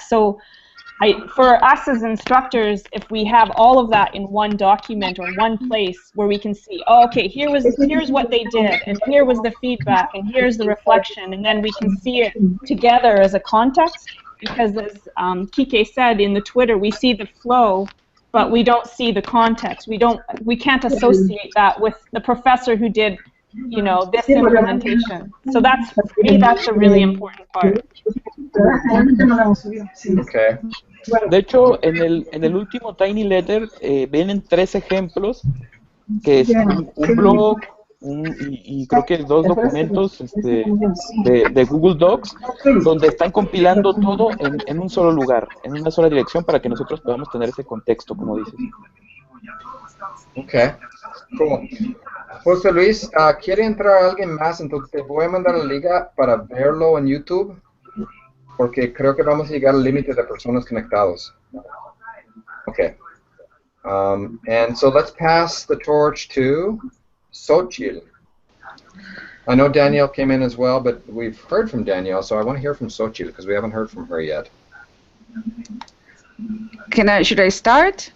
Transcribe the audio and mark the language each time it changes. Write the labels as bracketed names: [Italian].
[English] So for us as instructors, if we have all of that in one document or one place where we can see, oh, okay, here's what they did, and here was the feedback, and here's the reflection, and then we can see it together as a context, because as Kike said in the Twitter, we see the flow, but we don't see the context. We can't associate that with the professor who did, you know, this implementation. So that's, for me, that's a really important part. Okay. [Spanish] De hecho, en el último Tiny Letter vienen 3 ejemplos, que es un blog y creo que 2 documentos de Google Docs, donde están compilando todo en un solo lugar, en una sola dirección, para que nosotros podamos tener ese contexto, como dices. [English] Okay, cool. [Spanish] José Luis, ¿quiere entrar alguien más? Entonces te voy a mandar la liga para verlo en YouTube, porque creo que vamos a llegar al límite de personas conectados. [English] Okay. And so let's pass the torch to Xochitl. I know Danielle came in as well, but we've heard from Danielle, so I want to hear from Xochitl, because we haven't heard from her yet. Should I start?